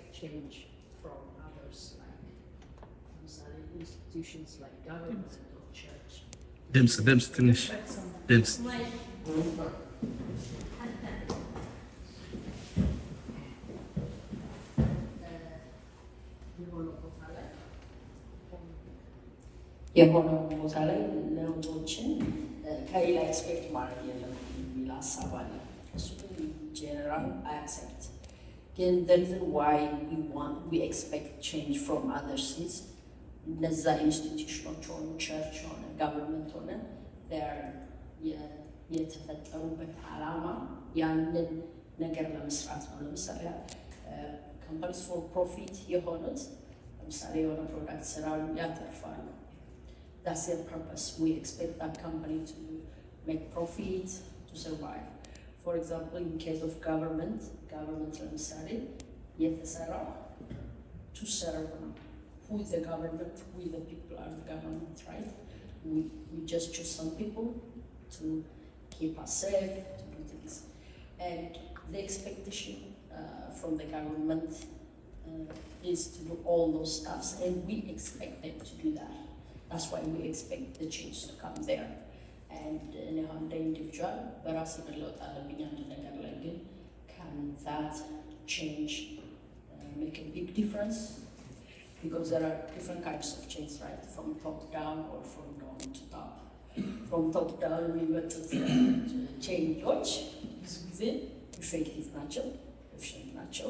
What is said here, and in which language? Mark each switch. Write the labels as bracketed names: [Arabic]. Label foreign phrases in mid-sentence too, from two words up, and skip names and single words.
[English] change from others, like institutions like government or church. [Amharic] ድምፅ ትንሽ ድምፅ የሆነው ቦታ ላይ ለውጦችን ከሌላ ኤክስፔክት ማድረግ የለም የሚል ሀሳብ አለ። እሱ [English] general accept [Amharic] ግን [English] the reason why we expect change from others is [Amharic] እነዛ ኢንስቲትዩሽኖች ሆኑ ቸርች ሆነ ጋቨርንመንት ሆነ የተፈጠሩበት ዓላማ ያንን ነገር ለመስራት ነው። ለምሳሌ [English] companies for profit [Amharic] የሆኑት ለምሳሌ የሆነ ፕሮዳክት ስራሉ ያተርፋሉ። [English] That's their purpose. We expect that company to make profit, to survive. For example, in case of government [Amharic] ለምሳሌ የተሰራው [English] to serve ነው. Who is the government? We the people are the government, right? We just choose some people to keep us safe, to do things. And the expectation from the government is to do all those stuffs, and we expect them to do that. That's why we expect the change to come there. And on the individual, [Amharic] በራሴ መለወጥ አለብኝ አንድ ነገር ላይ ግን [English] can that change make a big difference? Because there are different kinds of change, right? From top down or from down to top. From top down, we went to change which is effective natural, efficient natural.